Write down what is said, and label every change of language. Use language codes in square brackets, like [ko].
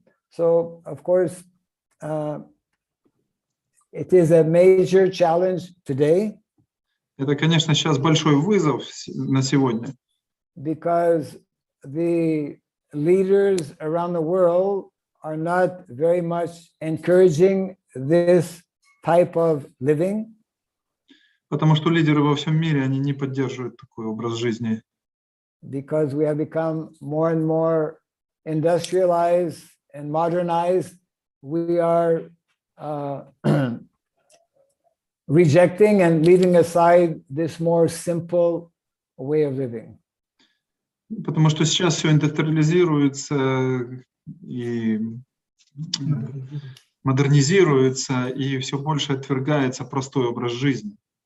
[en] So, of course, it is a major challenge today. [ru] Это, конечно, сейчас большой вызов на сегодня. [en] Because the leaders around the world are not very much encouraging this type of living. [ru] Потому что лидеры во всем мире, они не поддерживают такой образ жизни. [en] Because we have become more and more industrialized and modernized, we are rejecting and leaving aside this more simple way of living. [ru] Потому что сейчас все индустриализируется и модернизируется, и все больше отвергается простой образ жизни.